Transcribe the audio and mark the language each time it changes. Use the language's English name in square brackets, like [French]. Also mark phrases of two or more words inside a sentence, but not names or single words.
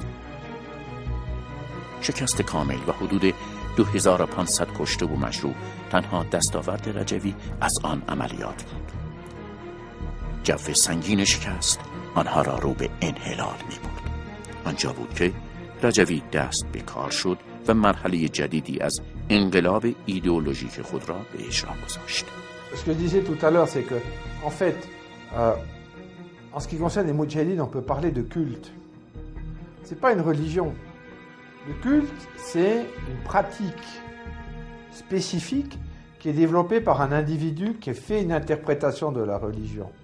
[Persian] شکست کامل و حدود 2500 کشته و مجروح تنها دستاورد رجوی از آن عملیات بود. جو سنگین شکست آنها را رو به انحلال می برد. آنجا بود که رجوی دست به کار شد و مرحله جدیدی از انقلاب ایدئولوژیک خود را به اجرا گذاشت. [French] Ce que je disais tout à l'heure, c'est que, en fait, en ce qui concerne les moudjahidines, on peut parler de culte. C'est pas une religion. Le culte, c'est une pratique spécifique qui est développée par un individu qui fait une interprétation de la religion.